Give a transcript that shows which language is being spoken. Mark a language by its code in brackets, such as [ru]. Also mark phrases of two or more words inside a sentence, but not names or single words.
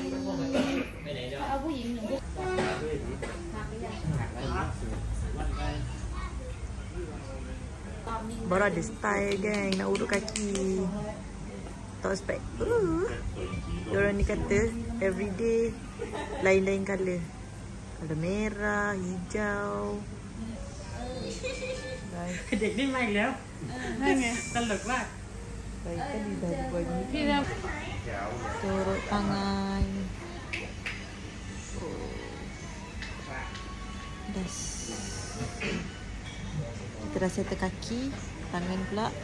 [ms] Baru ada style geng nak urut kaki. Tak expect. Diorang ni kata everyday lain-lain colour. Colour merah, hijau. Dik ni main [th] แล้วนั่นไงตลกมาก [ms] Baik tadi dah buat ni. Turut tangan. Das. Kita dah settle kaki, tangan pula.